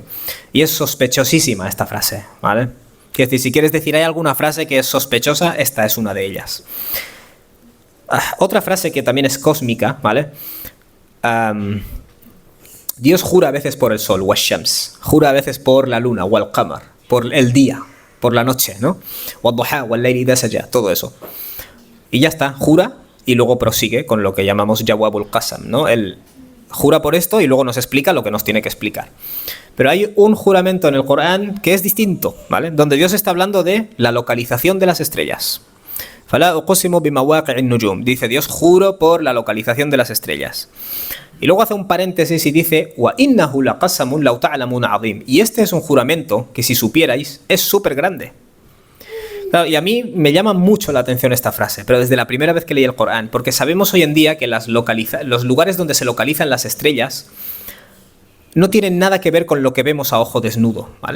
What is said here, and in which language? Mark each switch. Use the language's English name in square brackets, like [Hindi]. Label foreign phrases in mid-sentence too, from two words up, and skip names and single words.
[Spanish] Y es sospechosísima esta frase, ¿vale? Quiero decir, si quieres decir hay alguna frase que es sospechosa, esta es una de ellas. Otra frase que también es cósmica, ¿vale? Dios jura a veces por el sol, wash-shams, jura a veces por la luna, wal-qamar, por el día, por la noche, ¿no? [Arabic] والضحى والليل إذا سجى, [Spanish] todo eso. Y ya está, jura y luego prosigue con lo que llamamos [Arabic] جواب القسم, [Spanish] ¿no? Él jura por esto y luego nos explica lo que nos tiene que explicar. Pero hay un juramento en el Corán que es distinto, ¿vale? Donde Dios está hablando de la localización de las estrellas. [Arabic] فلا أقسم بمواقع النجوم. [Spanish] Dice Dios, juro por la localización de las estrellas. Y luego hace un paréntesis y dice [Arabic] وإنه لقسم لو تعلمون عظيم. [Spanish] Y este es un juramento que si supierais es súper grande. Claro, y a mí me llama mucho la atención esta frase, pero desde la primera vez que leí el Corán, porque sabemos hoy en día que los lugares donde se localizan las estrellas no tienen nada que ver con lo que vemos a ojo desnudo, ¿vale?